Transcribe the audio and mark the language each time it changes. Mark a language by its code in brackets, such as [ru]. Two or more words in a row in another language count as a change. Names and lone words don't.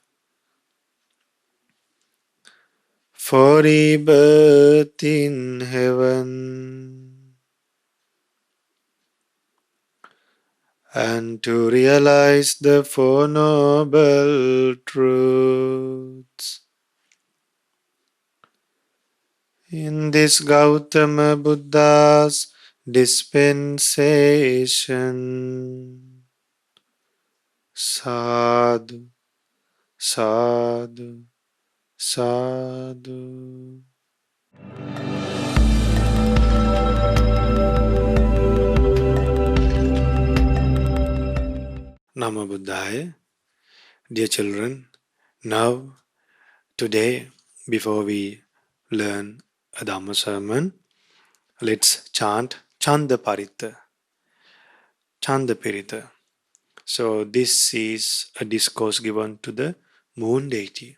[en] for rebirth in heaven, and to realize the Four Noble Truths. In this Gautama Buddha's dispensation, [pi] sadhu, sadhu, sadhu. Namo Buddhaya. [en] Dear children, now, today, before we learn a Dhamma sermon, let's chant [pi] Chanda Parita, Chanda Pirita. [en] So, this is a discourse given to the moon deity.